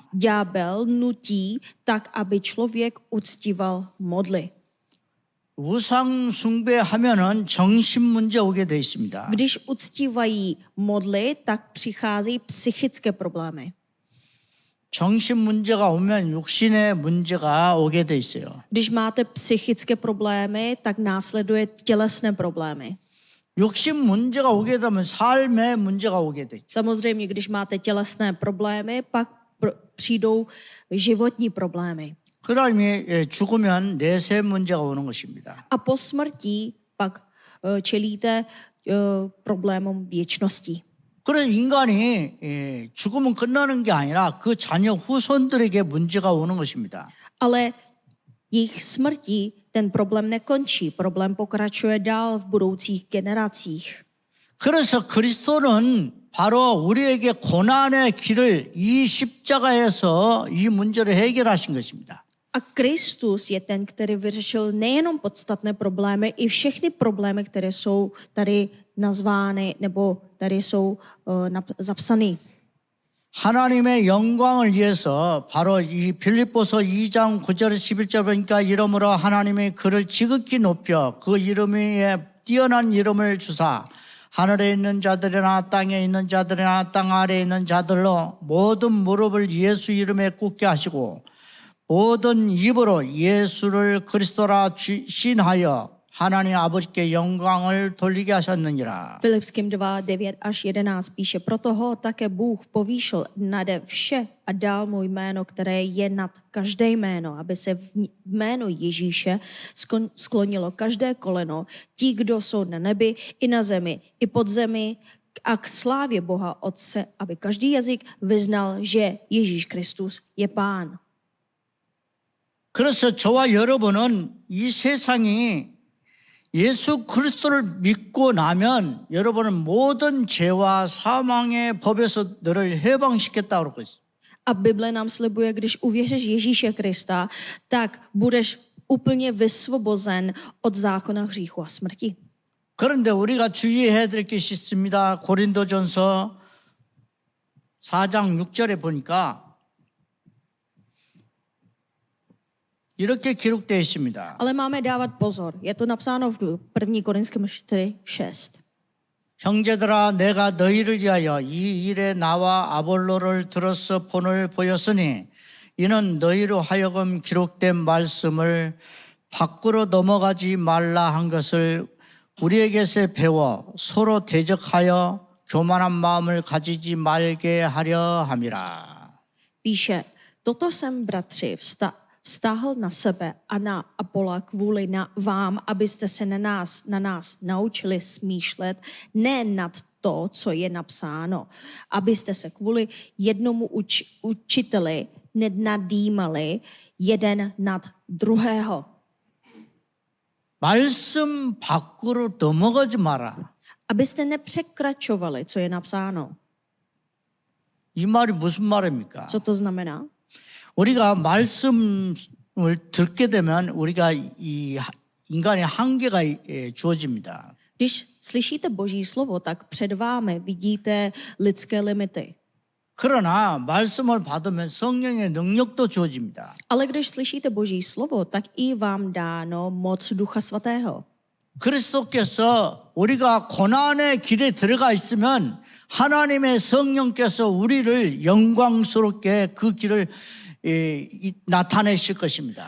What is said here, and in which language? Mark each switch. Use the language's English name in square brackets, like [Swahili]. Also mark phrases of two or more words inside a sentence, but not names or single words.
[Czech] Ďábel nutí tak, aby člověk uctíval modly. [Korean] 우상 숭배하면은 정신 문제 오게 돼 있습니다. [Czech] Když uctívají modly, tak přicházejí psychické problémy. [Korean] 정신 문제가 오면 육신의 문제가 오게 돼 있어요. [Czech] Když máte psychické problémy, tak následuje tělesné problémy. [Korean] 육신 문제가 오게 되면 삶의 문제가 오게 돼. [Czech] Samozřejmě, když máte tělesné problémy, pak přijdou životní problémy. [Korean] 그러면 죽으면 내세 문제가 오는 것입니다. [Czech] A po smrti pak čelíte problémům věčnosti. [Korean] 그래서 인간이 죽으면 끝나는 게 아니라 그 자녀 후손들에게 문제가 오는 것입니다. [Czech] Ale jejich smrti ten problém nekončí. Problém pokračuje dál v budoucích generacích. [Korean] 그래서 그리스도는 바로 우리에게 고난의 길을 이 십자가에서 이 문제를 해결하신 것입니다. [Czech] A Kristus je ten, který vyřešil nejenom podstatné problémy, i všechny problémy, které jsou tady nazvány nebo tady jsou zapsány. [Korean] 하나님의 영광을 위해서 바로 이 빌립보서 2장 9절 11절 보니까 이러므로 하나님이 그를 지극히 높여 그 이름에 뛰어난 이름을 주사 하늘에 있는 자들이나 땅에 있는 자들이나 땅 아래에 있는 자들로 모든 무릎을 예수 이름에 꿇게 하시고 모든 입으로 예수를 그리스도라 신하여 하나님 아버지께 영광을 돌리게 하셨느니라. [Czech] Filipským 2, 9 až 11 píše, proto ho také Bůh povýšil nade vše a dal mu jméno, které je nad každé jméno, aby se v jméno Ježíše sklonilo každé koleno, ti, kdo jsou na nebi i na zemi, i pod zemi, a k slávě Boha Otce, aby každý jazyk vyznal, že Ježíš Kristus je Pán. [Korean] 그래서 저와 여러분은 이 세상이 예수 그리스도를 믿고 나면 여러분은 모든 죄와 사망의 법에서 너를 해방시켰다고 그러고 있어요. [Czech] A Bible nám slibuje, když uvěříš Ježíše Krista, tak budeš úplně vysvobozen od zákona hříchu a smrti. [Korean] 그런데 우리가 주의해야 될 것이 있습니다. 고린도전서 4장 6절에 보니까 이렇게 기록되어 있습니다. [Czech] Ale máme dávat pozor. Je to napsáno v 1. Korinském 4:6. [Korean] 형제들아 내가 너희를 위하여 이 일에 나와 아볼로를 들어서 본을 보였으니 이는 너희로 하여금 기록된 말씀을 밖으로 넘어가지 말라 한 것을 우리에게서 배워 서로 대적하여 교만한 마음을 가지지 말게 하려 함이라. [Czech] Píše, toto jsem, bratři, vztáhl na sebe a na Apola kvůli vám, abyste se na nás naučili smýšlet ne nad to, co je napsáno, abyste se kvůli jednomu učiteli nenadýmali jeden nad druhého. [Korean] 말씀 밖으로 넘어가지 마라. [Czech] Abyste nepřekračovali, co je napsáno. [Korean] 이 말이 무슨 말입니까? [Czech] Co to znamená? [Korean] 우리가 말씀을 듣게 되면 우리가 이 인간의 한계가 주어집니다. [Czech] Když slyšíte Boží slovo, tak před vámi vidíte lidské limity. [Korean] 그러나 말씀을 받으면 성령의 능력도 주어집니다. [Czech] Ale když slyšíte Boží slovo, tak i vám dáno moc Ducha Svatého. [Korean] 그리스도께서 우리가 고난의 길에 들어가 있으면 하나님의 성령께서 우리를 영광스럽게 그 길을 나타내실 것입니다.